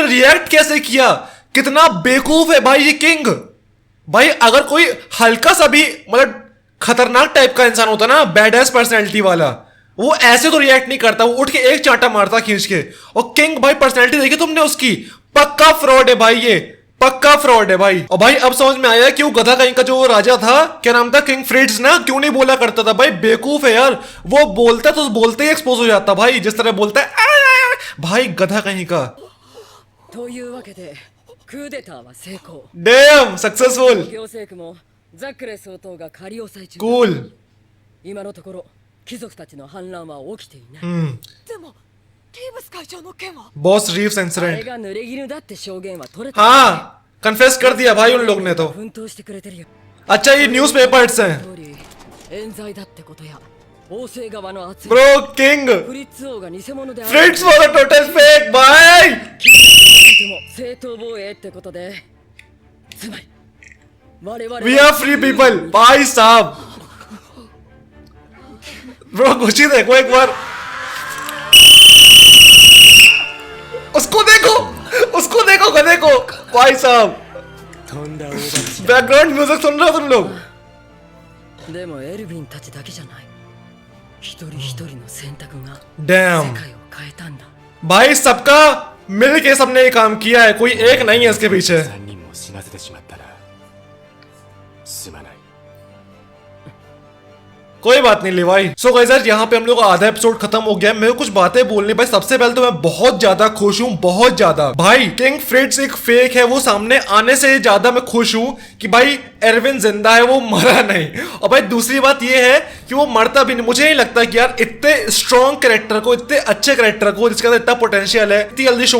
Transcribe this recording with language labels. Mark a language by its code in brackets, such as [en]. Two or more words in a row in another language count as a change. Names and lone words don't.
[hi] रिएक्ट कैसे किया कितना बेवकूफ है भाई ये किंग भाई अगर कोई हल्का सा भी मतलब खतरनाक टाइप का इंसान होता ना [en] bad ass personality [hi] वाला वो ऐसे तो रिएक्ट नहीं करता वो उठ के एक चांटा मारता खींच के और किंग भाई पर्सनैलिटी देखी तुमने उसकी पक्का फ्रॉड है भाई ये पक्का फ्रॉड है भाई और भाई अब समझ में आया कि वो गधा कहीं का जो राजा था क्या नाम था किंग फ्रिट्ज ना क्यों नहीं बोला करता था भाई बेवकूफ है यार वो बोलता तो बोलते ही एक्सपोज हो जाता भाई जिस तरह बोलता है भाई गधा कहीं का [ja] というわけでクーデターは成功。 [en] damn successful [ja] 行政区もザックレ総統が仮押さえ中だ。 [hi] कूल [ja] 今のところ貴族たちの反乱は起きていない。でもリーブス会長の件は。 [hi] बॉस रीव्स [ja] あれ [hi] इंसिडेंट [ja] が濡れ衣だって証言は取れた。 [hi] हाँ कन्फेस कर दिया भाई उन लोग ने तो [ja] 奮闘してくれてるよ。 [hi] अच्छा ये [en] news papers [hi] हैं [ja] 通り冤罪だってことや王政側の圧力。 [en] bro king [ja] フリッツ王が偽物である。 [en] Fritz was a total fake भाई [ja] でも正当防衛ってことで、つまり我々 [en] we are free people [hi] भाई साहब ब्रो कुछ ही देखो एक बार उसको देखो गधे को भाई साहब [en] background music [hi] सुन रहे हो तुम लोग [ja] でもエルヴィンたちだけじゃない。一人一人の選択が [hi] डैम [ja] 世界を変えたんだ。 [hi] भाई सबका मिल के सबने ये काम किया है कोई एक नहीं है इसके पीछे [ja] 3 人も死なせてしまったらすまない。 [hi] कोई बात नहीं लिवाई [en] so guys [hi] यार यहाँ पे हम लोग का आधा एपिसोड खत्म हो गया है मेरे को कुछ बातें बोलनी भाई सबसे पहले तो मैं बहुत ज्यादा खुश हूँ बहुत ज्यादा भाई किंग फ्रिट्ज एक फेक है वो सामने आने से ज्यादा मैं खुश हूँ कि भाई एरविन जिंदा है वो मरा नहीं और भाई दूसरी बात ये है कि वो मरता भी नहीं मुझे नहीं लगता कि यार इतने [en] strong character [hi] को इतने अच्छे कैरेक्टर को जिसका इतना पोटेंशियल है इतनी जल्दी शो